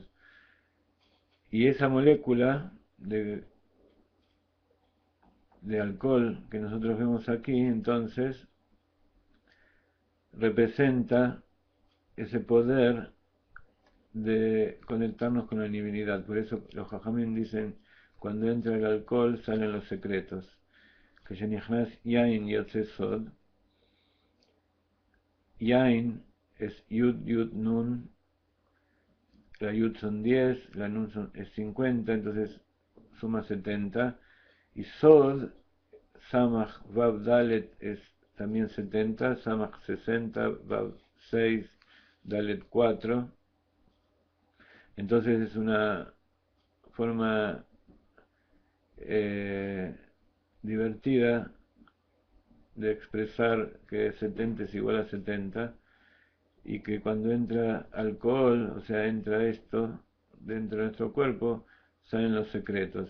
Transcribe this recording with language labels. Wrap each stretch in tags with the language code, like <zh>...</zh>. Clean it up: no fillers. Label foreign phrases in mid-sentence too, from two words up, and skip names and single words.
<es>Y esa molécula de alcohol que nosotros vemos aquí, entonces, representa ese poder de conectarnos con la divinidad. Por eso los Jajamim dicen, cuando entra el alcohol salen los secretos.</es> <he>Que שנכנס יין יוצא סוד.</he> <es>Yain es Yud, Yud, Nun. La Yud son 10, la Nun es 50, entonces suma 70, y Sod, Samach Vav Dalet es también 70, Samach 60, Vav 6, Dalet 4. Entonces es una forma divertida de expresar que 70 es igual a 70, y que cuando entra alcohol, o sea, entra esto dentro de nuestro cuerpo, salen los secretos.</es>